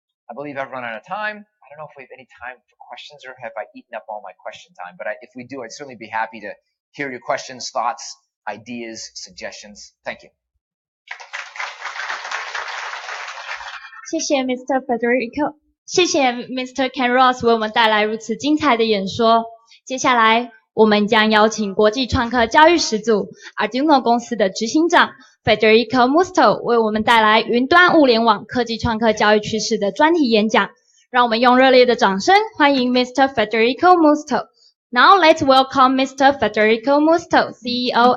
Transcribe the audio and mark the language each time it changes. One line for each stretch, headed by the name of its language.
English: I believe I've run out of time. I don't know if we have any time for questions or have I eaten up all my question time, but if we do, I'd certainly be happy to hear your questions, thoughts, ideas, suggestions. Thank you.
Chinese: 谢谢 Mr. Federico， 谢谢 Mr. Ken Ross 为我们带来如此精彩的演说。接下来我们将邀请国际创客教育始祖 Arduino 公司的执行长 Federico Musto 为我们带来云端物联网科技创客教育趋势的专题演讲。让我们用热烈的掌声欢迎 Mr. Federico Musto。
English: Now let's welcome Mr. Federico Musto, CEO